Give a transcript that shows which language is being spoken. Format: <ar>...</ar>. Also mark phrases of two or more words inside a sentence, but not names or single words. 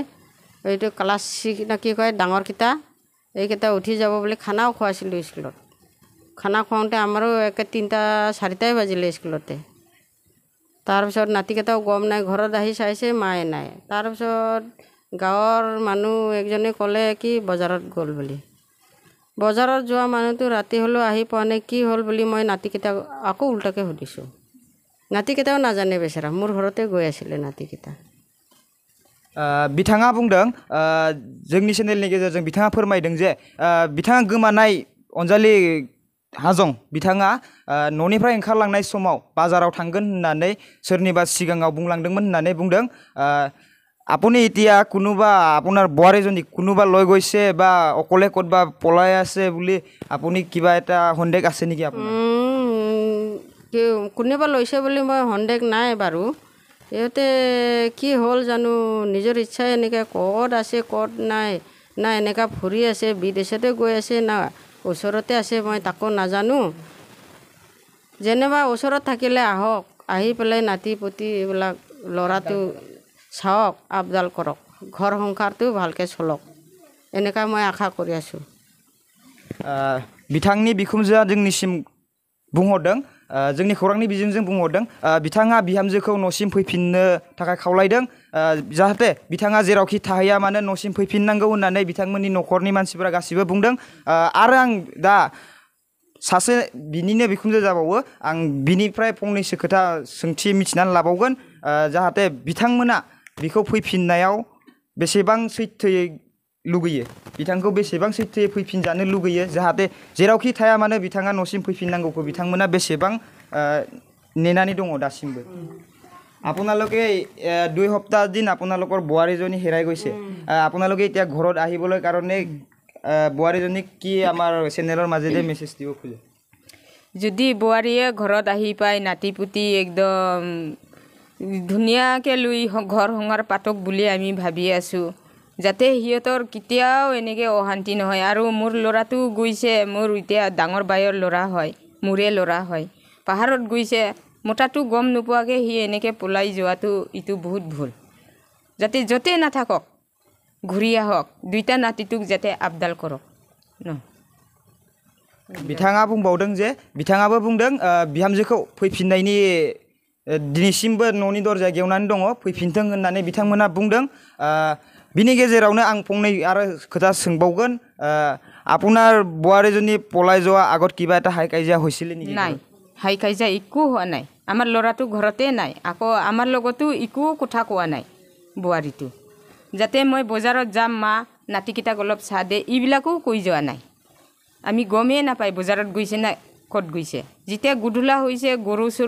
<as>এইটো ক্লাছ 6 না কি কয় ডাঙৰকেইটা এইকেইটা উঠি যাব বুলি খানাও খুৱাইছিলোঁ স্কুলত খানা খুৱাওঁতে আমাৰো একে 3টা 4টাই বাজিলে স্কুলতে তাৰপিছত নাতিকেইটাও গম নাই ঘৰত আহি চাইছে মায়ে নাই তাৰপিছত গাঁৱৰ মানুহ একজনে ক'লে কি বজাৰত গ'ল বুলি বজাৰত যোৱা মানুহটো ৰাতি হ'লেও আহি পোৱা নাই কি হ'ল বুলি মই নাতিকেইটাক আকৌ উল্টাকৈ সুধিছোঁ নাতিকেইটাও নাজানে বেচেৰা মোৰ ঘৰতে গৈ আছিলে নাতিকেইটা</as> <brx>बिथाङा बुंदों जोंनि चेनेलनि गेजेरजों बिथाङा फोरमायदों जे बिथाङा गोमानाय अनजालि हाजं बिथाङा न'निफ्राय ओंखारलांनाय समाव बाजाराव थांगोन होननानै सोरनिबा सिगाङाव बुंलांदोंमोन होननानै बुंदों</brx> <as>আপুনি এতিয়া কোনোবা আপোনাৰ বোৱাৰীজনী কোনোবা লৈ গৈছে বা অকলে ক'তবা পলাই আছে বুলি আপুনি কিবা এটা সন্দেহ আছে নেকি আপোনাৰ কোনোবা লৈছে বুলি মই সন্দেহ নাই বাৰু ইহঁতে কি হ'ল জানো নিজৰ ইচ্ছাই এনেকৈ ক'ত আছে ক'ত নাই না এনেকুৱা ফুৰি আছে বিদেশতে গৈ আছে না ওচৰতে আছে মই তাকো নাজানো যেনিবা ওচৰত থাকিলে আহক আহি পেলাই নাতি পুতি এইবিলাক ল'ৰাটো চাওক আপডাল কৰক ঘৰ সংসাৰটো ভালকৈ চলক এনেকুৱা মই আশা কৰি আছোঁ</as> <brx>बिथांनि बिखुनजोआ जोंनिसिम बुंहरदों जोंनि खौरांनि बिजोंजों बुंहरदों बिथाङा बिहामजोखौ न'सिम फैफिननो थाखाय खावलायदों जाहाथे बिथाङा जेरावखि थाहैया मानो न'सिम फैफिननांगौ होननानै बिथांमोननि न'खरनि मानसिफोरा गासिबो बुंदों आरो आं दा सासे बिनिनो बिखुनजो जाबावो आं बिनिफ्राय फंनैसो खोथा सोंथि मिथिनानै लाबावगोन जाहाथे बिथांमोना बिखौ फैफिननायाव बेसेबां सैथोयै लुगैयो बिथांखौ बेसेबां सैथोयै फैफिनजानो लुगैयो जाहाथे जेरावखि थाया मानो बिथाङा न'सिम फैफिननांगौखौ बिथांमोना बेसेबां नेनानै दङ दासिमबो</brx> <as>আপোনালোকে 2 সপ্তাহ দিন আপোনালোকৰ বোৱাৰীজনী হেৰাই গৈছে আপোনালোকে এতিয়া ঘৰত আহিবলৈ কাৰণে বোৱাৰীজনীক কি আমাৰ চেনেলৰ মাজেৰে মেছেজ দিব খোজে যদি বোৱাৰীয়ে ঘৰত আহি পায় নাতি পুতি একদম ধুনীয়াকৈ লৈ ঘৰ সংসাৰ পাতক বুলি আমি ভাবি আছোঁ যাতে সিহঁতৰ কেতিয়াও এনেকৈ অশান্তি নহয় আৰু মোৰ ল'ৰাটো গৈছে মোৰ এতিয়া ডাঙৰ বাইৰ ল'ৰা হয় মোৰে ল'ৰা হয় পাহাৰত গৈছে মোটাটো গম নোপোৱাকৈ সি এনেকৈ পলাই যোৱাটো ইটো বহুত ভুল যাতে য'তে নাথাকক ঘূৰি আহক দুইটা নাতিটোক যাতে আপডাল কৰক ন</as> <brx>बिथाङा बुंबावदों जे बिथाङाबो बुंदों बिहामजोखौ फैफिननायनि दिनैसिमबो न'नि दरजा गेवनानै दङ फैफिनथों होननानै बिथांमोना बुंदों बिनि गेजेरावनो आं फंनै आरो खोथा सोंबावगोन</brx> <as>আপোনাৰ বোৱাৰীজনী পলাই যোৱা আগত কিবা এটা হাই কাজিয়া হৈছিলে নেকি নাই হাই কাজিয়া একো হোৱা নাই আমাৰ ল'ৰাটো ঘৰতে নাই আকৌ আমাৰ লগতো একো কথা কোৱা নাই বোৱাৰীটো যাতে মই বজাৰত যাম মা নাতিকেইটাক অলপ চাহ দে এইবিলাকো কৈ যোৱা নাই আমি গমেই নাপায় বজাৰত গৈছে না ক'ত গৈছে যেতিয়া গধূলা হৈছে গৰু চৰু</as>